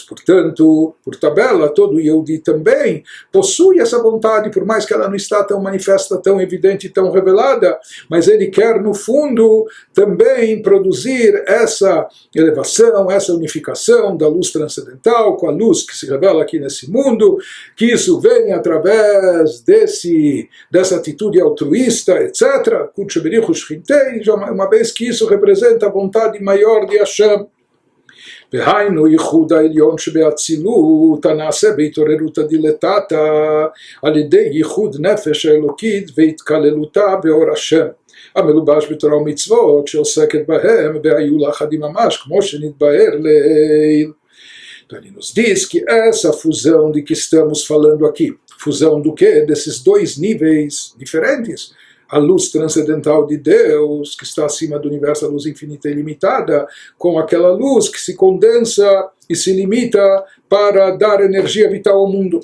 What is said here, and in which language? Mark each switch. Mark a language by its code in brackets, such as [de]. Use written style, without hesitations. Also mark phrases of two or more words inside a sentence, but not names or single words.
[pt] Portanto, por tabela, todo Yehudi também possui essa vontade, por mais que ela não está tão manifesta, tão evidente, tão revelada, mas ele quer, no fundo, também produzir essa elevação, essa unificação da luz transcendental com a luz que se revela aqui nesse mundo, que isso vem através dessa atitude altruísta, etc., uma vez que isso representa a vontade maior de Hashem. [he] והיינו ייחוד העליון שבאצילות הנעשה בהתעוררות הדילטטה על ידי ייחוד נפש האלוקית והתקללותה באור השם המלובש בתורה ומצוות שעוסקת בהם והיו לאחדים ממש כמו שנתבהר לעיל. [pt] Então ele nos diz que essa fusão de que estamos falando aqui, fusão do quê? Desses dois níveis diferentes, a luz transcendental de Deus, que está acima do universo, a luz infinita e ilimitada, com aquela luz que se condensa e se limita para dar energia vital ao mundo.